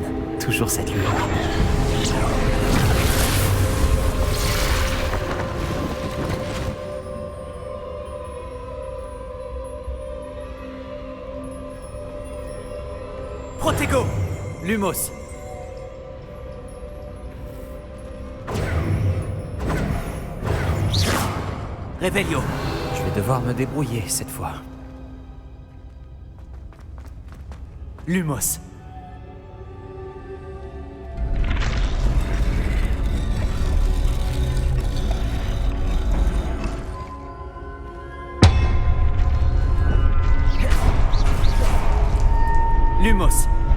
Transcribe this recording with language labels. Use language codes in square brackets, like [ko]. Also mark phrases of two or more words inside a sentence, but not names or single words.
[fr] Toujours cette lueur. Protego! Lumos. Revelio. Je vais devoir me débrouiller cette fois. Lumos. Lumos.